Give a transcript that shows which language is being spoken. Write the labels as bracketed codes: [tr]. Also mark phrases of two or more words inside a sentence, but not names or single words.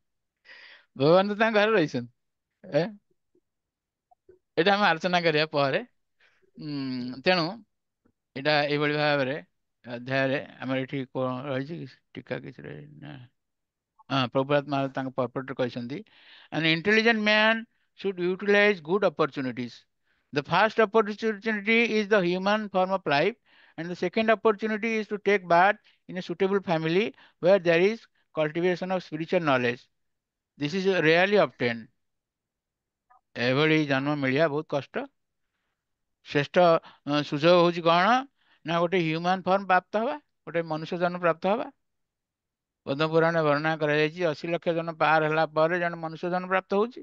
[or] ଭଗବାନ ତ ତାଙ୍କ ଘରେ ରହିଛନ୍ତି। ଏଇଟା ଆମେ ଆଲୋଚନା କରିବା ପରେ। ତେଣୁ ଏଇଟା ଏଇଭଳି ଭାବରେ ଅଧ୍ୟାୟରେ ଆମର ଏଠି କଣ ରହିଛି କି ଟୀକା କିଛି ନା? ପ୍ରଭୁପାଦ ମହାରାଜ ତାଙ୍କ ପର୍ପଟରେ କହିଛନ୍ତି, [en] an intelligent man should utilize good opportunities. The first opportunity is the human form of life, and the second opportunity is to take birth in a suitable family where there is cultivation of spiritual knowledge. This is rarely obtained. [or] ଏଭଳି ଜନ୍ମ ମିଳିବା ବହୁତ କଷ୍ଟ। ଶ୍ରେଷ୍ଠ ସୁଯୋଗ ହଉଛି କଣ ନା ଗୋଟେ [en] human form [or] ପ୍ରାପ୍ତ ହବା, ଗୋଟେ ମନୁଷ୍ୟ ଜନ୍ମ ପ୍ରାପ୍ତ ହବା। ପଦ୍ମ ପୁରାଣରେ ବର୍ଣ୍ଣନା କରାଯାଇଛି 80 ଲକ୍ଷ ଜନ୍ମ ପାର ହେଲା ପରେ ଜଣେ ମନୁଷ୍ୟ ଜନ୍ମ ପ୍ରାପ୍ତ ହଉଛି।